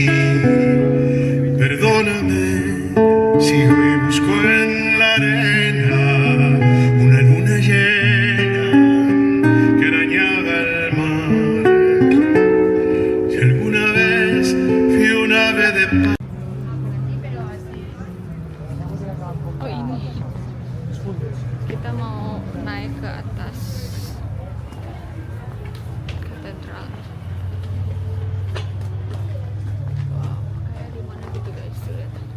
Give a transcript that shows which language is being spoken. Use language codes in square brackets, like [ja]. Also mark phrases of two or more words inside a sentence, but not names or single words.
[es] Perdóname si hoy busco en la arena una luna llena que arañaba el mar. Si alguna vez fui un ave de paz. [id] Oh ini, kita mau naik ke atas katedral. Wow, kayak di mana gitu guys, tuh lihat.